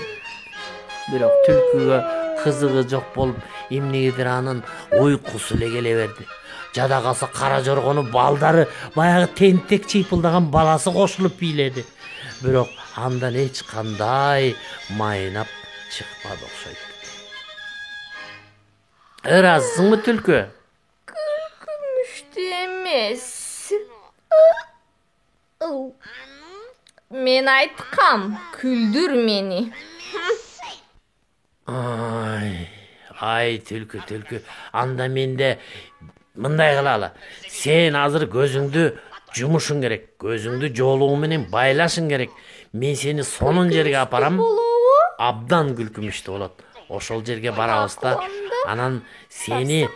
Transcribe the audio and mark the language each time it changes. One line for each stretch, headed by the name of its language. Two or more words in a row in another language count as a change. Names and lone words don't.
Kyrgyz: Бирок түлкүгө кызыгы жок болуп, эмнегедир анын уйкусу эле келе берди. Жада калса кара жоргону балдары баягы тентек чыйпылдаган баласы кошулуп бийледи. Бирок андан эч кандай майнап чыкпады окшойт. Ыраазысыңбы түлкү? Демез. Мен айткам, күлдүр мени. Ay түлкү, анда менде мындай кылалы. Сен азыр көзүңдү жумушуң керек, көзүңдү жоолугу менен байлашың керек. Мен сени сонун жерге апарам. Абдан күлкүмүштүү болот. Ошол жерге барабыз да, анан сени